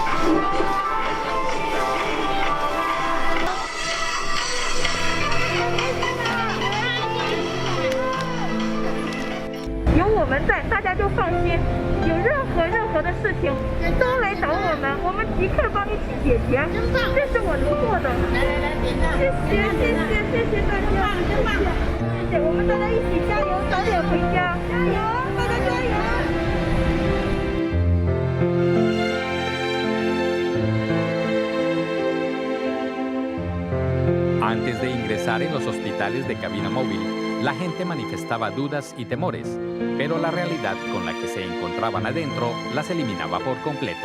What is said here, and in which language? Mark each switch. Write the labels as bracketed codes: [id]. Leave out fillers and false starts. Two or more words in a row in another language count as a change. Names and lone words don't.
[zh] 有我们在，大家就放心。有任何的事情，都来找我们，我们即刻帮你去解决。这是我能做的。谢谢大家，谢谢，我们大家一起加油，早点回家，加油，大家加油。 [es] Antes de ingresar en los hospitales de cabina móvil, la gente manifestaba dudas y temores, pero la realidad con la que se encontraban adentro las eliminaba por completo.